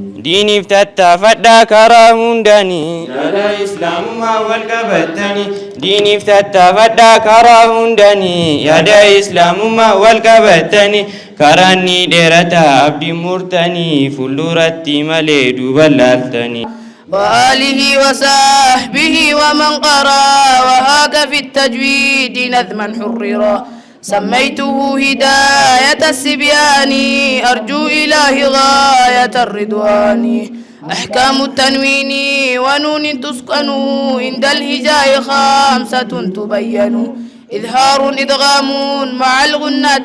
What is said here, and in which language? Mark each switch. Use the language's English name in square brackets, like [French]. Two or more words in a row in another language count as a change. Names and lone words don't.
[Oromo] Diiniif tattaafadhaa karaa hundaanii yaada islaamummaa wal qabatanii. Diiniif tattaafadhaa karaa hundaanii yaada islaamummaa wal qabatanii. Karaan ni dheerataa abdii murtanii fuulduratti malee duuba laaltanii. [Arabic] وآله وصحبه ومن قرأ وهاك في التجويد نظما حررا سميته هداية السبيان أرجو إله غاية الرضوان أحكام التنوين ونون تسكن عند الهجاء 5 تبين إظهار إدغام مع الغنة